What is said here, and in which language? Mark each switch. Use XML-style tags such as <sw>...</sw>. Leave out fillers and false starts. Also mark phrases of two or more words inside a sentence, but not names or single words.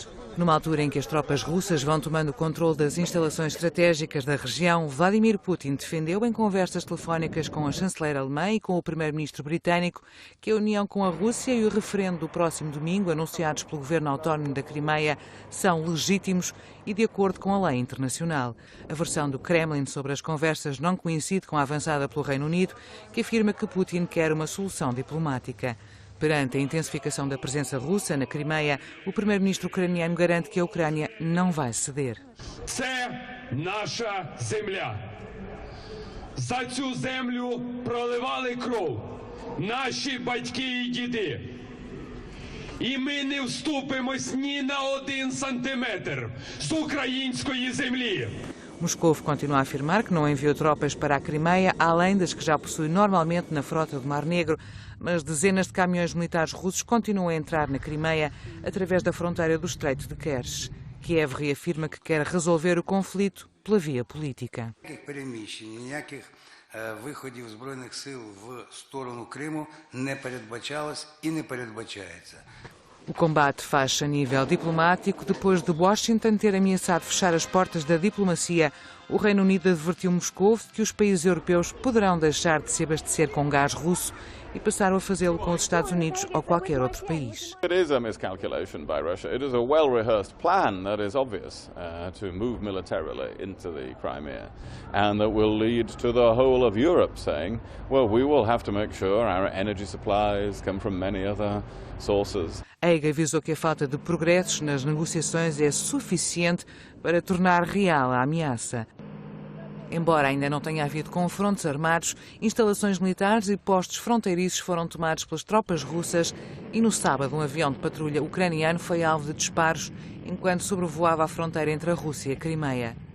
<pt>Numa altura em que as tropas russas vão tomando o controle das instalações estratégicas da região, Vladimir Putin defendeu em conversas telefónicas com a chanceler alemã e com o primeiro-ministro britânico que a união com a Rússia e o referendo do próximo domingo, anunciados pelo governo autónomo da Crimeia, são legítimos e de acordo com a lei internacional. A versão do Kremlin sobre as conversas não coincide com a avançada pelo Reino Unido, que afirma que Putin quer uma solução diplomática. Perante a intensificação da presença russa na Crimeia, o primeiro-ministro ucraniano garante que a Ucrânia não vai ceder.</pt> <uk>Це наша земля. За цю землю проливали кров наші батьки і діди. І ми не вступимось ні на 1 сантиметр з української землі.</uk> <pt>Moscou continua a afirmar que não enviou tropas para a Crimeia, além das que já possui normalmente na frota do Mar Negro, mas dezenas de caminhões militares russos continuam a entrar na Crimeia através da fronteira do Estreito de Kerch. Kiev reafirma que quer resolver o conflito pela via política.</pt> <uk>Виходів Збройних сил в сторону Криму не передбачалось і не передбачається.</uk> <pt>O combate faz-se a nível diplomático. Depois de Washington ter ameaçado fechar as portas da diplomacia, o Reino Unido advertiu Moscou de que os países europeus poderão deixar de se abastecer com gás russo e passaram a fazê-lo com os Estados Unidos ou qualquer outro país.</pt> <en>It is a miscalculation by Russia. It is a well-rehearsed plan that is obvious to move militarily into the Crimea, and that will lead to the whole of Europe saying, well, we will have to make sure our energy supplies come from many other sources.</en> <pt>Haig avisou que a falta de progressos nas negociações é suficiente para tornar real a ameaça. Embora ainda não tenha havido confrontos armados, instalações militares e postos fronteiriços foram tomados pelas tropas russas e no sábado um avião de patrulha ucraniano foi alvo de disparos enquanto sobrevoava a fronteira entre a Rússia e a Crimeia.</pt>